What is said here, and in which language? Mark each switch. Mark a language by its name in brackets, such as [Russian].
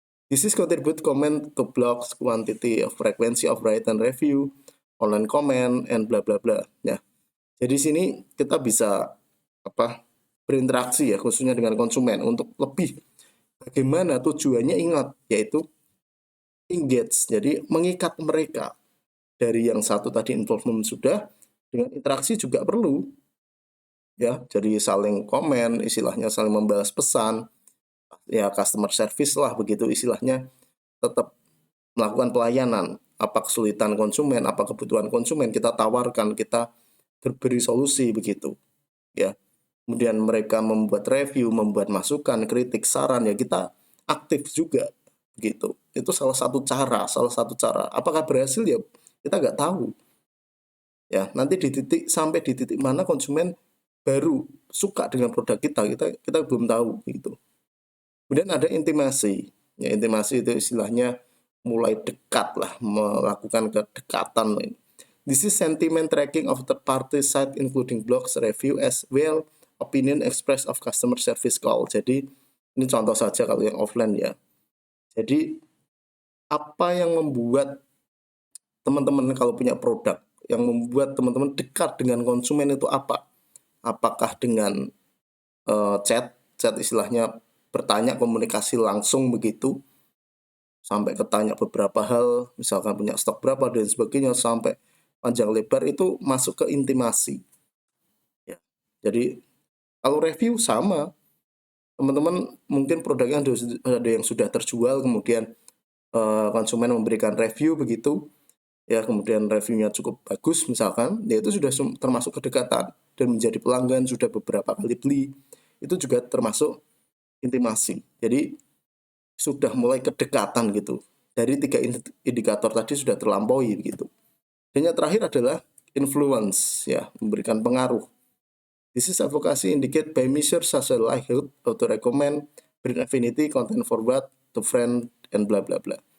[English] This is contribute comment to blogs, quantity of frequency of write and review, online comment, and bla bla bla. [Indonesian] Ya. Jadi sini kita bisa berinteraksi ya, khususnya dengan konsumen untuk lebih bagaimana tujuannya, ingat, yaitu engage. Jadi mengikat mereka. Dari yang satu tadi involvement sudah, dengan interaksi juga perlu ya, jadi saling komen, istilahnya saling membalas pesan ya, customer service lah begitu istilahnya, tetap melakukan pelayanan, apa kesulitan konsumen, apa kebutuhan konsumen kita tawarkan, kita berberi solusi begitu ya. Kemudian mereka membuat review, membuat masukan, kritik, saran, ya kita aktif juga begitu. Itu salah satu cara. Apakah berhasil ya kita nggak tahu ya. Nanti sampai di titik mana konsumen baru suka dengan produk kita belum tahu gitu. Kemudian ada intimasi ya, intimasi itu istilahnya mulai dekat lah, melakukan kedekatan. [English] This is sentiment tracking of third party site including blogs, review, as well opinion express of customer service call. [Indonesian] Jadi ini contoh saja kalau yang offline ya. Jadi apa yang membuat teman-teman kalau punya produk, yang membuat teman-teman dekat dengan konsumen itu apa? Apakah dengan chat istilahnya, bertanya, komunikasi langsung begitu, sampai ketanya beberapa hal, misalkan punya stok berapa dan sebagainya, sampai panjang lebar, itu masuk ke intimasi ya. Jadi kalau review sama, teman-teman mungkin produknya ada yang sudah terjual, kemudian konsumen memberikan review begitu, ya kemudian reviewnya cukup bagus misalkan, ya itu sudah termasuk kedekatan dan menjadi pelanggan sudah beberapa kali beli, itu juga termasuk intimasi. Jadi sudah mulai kedekatan gitu. Dari 3 indikator tadi sudah terlampaui begitu. Dan yang terakhir adalah influence, ya memberikan pengaruh. [English] This is advocacy indicate by measures such as likelihood, auto recommend, brand affinity, content forward to friend, and bla bla bla.